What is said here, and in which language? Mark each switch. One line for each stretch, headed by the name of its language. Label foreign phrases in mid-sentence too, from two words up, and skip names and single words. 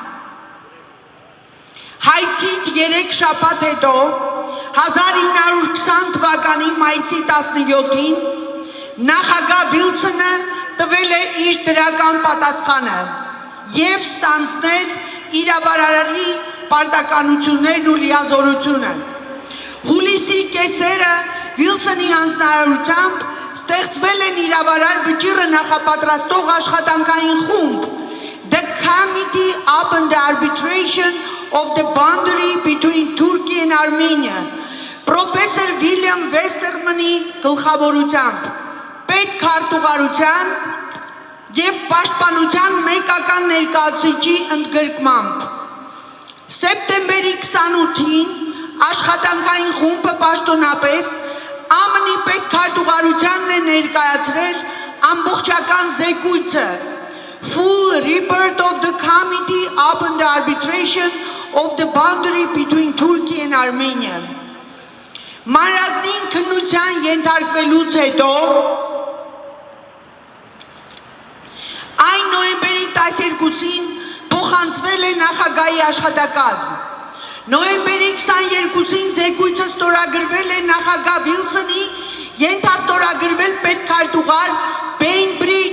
Armenian: Հայցից 3 շաբաթ հետո 1920 թվականի մայիսի 17-ին նախագահ Վիլսոնը տվել է իր դրական պատասխանը եւ ստանձնել իրավարարի պարտականություններն ու լիազորությունը։ Հուլիսի կեսերը Վիլսոնի հանձնարարությամբ ստեղծվել են իրավարար վճիռը նախապատրաստող աշխատանքային խումբ
English: The Committee upon the Arbitration of the Boundary between Turkey and Armenia
Armenian: Պրոֆեսոր Վիլյամ Վեստերմանի գլխավորությամբ պետքարտուղարության եւ պաշտպանության մեկական ներկայացուցիչի ընդգրկմամբ սեպտեմբերի 28-ին աշխատանքային խումբը պաշտոնապես ԱՄՆ-ի պետքարտուղարությանն է ներկայացրել ամբողջական զեկույցը
English: Full report of the Committee upon the Arbitration of the Boundary between Turkey and Armenia
Armenian: Մանրազնին քննության ենթարկվելուց հետո այն նոյեմբերի 12-ին փոխանցվել է նախագահի աշխատակազմ Նոյեմբերի 22-ին զեկույցը ստորագրվել է նախագահ Վիլսոնի, ենթաստորագրվել պետքարտուղար Բեյնբրիջ